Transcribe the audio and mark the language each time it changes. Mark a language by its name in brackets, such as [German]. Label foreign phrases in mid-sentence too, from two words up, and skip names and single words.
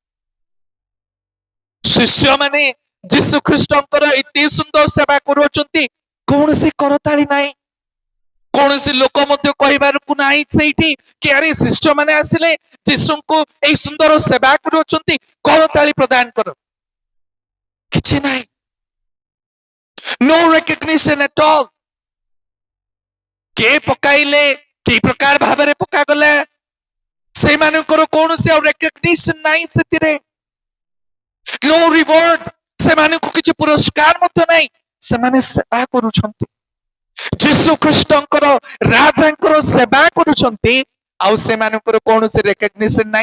[Odia] ଶିଷ୍ୟ ମାନେ ଯୀଶୁ ଖ୍ରୀଷ୍ଟଙ୍କର ଏତେ ସୁନ୍ଦର ସେବା କରୁଅଛନ୍ତି, କୌଣସି କରତାଳି ନାହିଁ। କୌଣସି ଲୋକ ମଧ୍ୟ କହିବାକୁ ନାହିଁ ସେଇଠି କି ଆରେ ଶିଷ୍ୟ ମାନେ ଆସିଲେ ଯୀଶୁଙ୍କୁ ଏଇ ସୁନ୍ଦର ସେବା କରୁଅଛନ୍ତି, କରତାଳି ପ୍ରଦାନ କର, କିଛି ନାହିଁ। [English] No recognition at all। [Odia] କେ ପକାଇଲେ, କି ପ୍ରକାର ଭାବରେ ପକାଗଲା, ସେମାନଙ୍କର କୌଣସି ଆଉ ରେକଗ୍ନିସନ ନାହିଁ ସେଥିରେ। [English] No reward, [Odia] ସେମାନଙ୍କୁ କିଛି ପୁରସ୍କାର ମଧ୍ୟ ନାହିଁ। ସେମାନେ ସେବା କରୁଛନ୍ତି, ଯୀଶୁ ଖ୍ରୀଷ୍ଟଙ୍କର ରାଜାଙ୍କର ସେବା କରୁଛନ୍ତି, ଆଉ ସେମାନଙ୍କର କୌଣସି ରେକଗ୍ନିସନ ନାହିଁ।